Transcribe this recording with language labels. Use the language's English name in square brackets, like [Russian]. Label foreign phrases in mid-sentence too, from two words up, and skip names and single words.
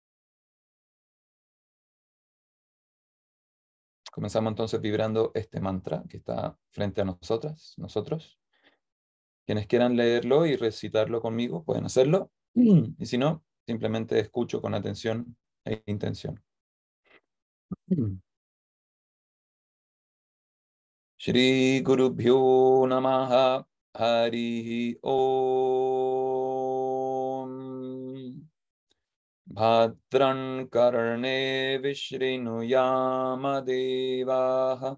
[Spanish] Comenzamos entonces vibrando este mantra que está frente a nosotros. Quienes quieran leerlo y recitarlo conmigo pueden hacerlo. Y si no, simplemente escucho con atención e intención. [Sanskrit] Shri Gurubhyo Namaha Harihi Om. Bhadran Karne Vishrinu Devaha.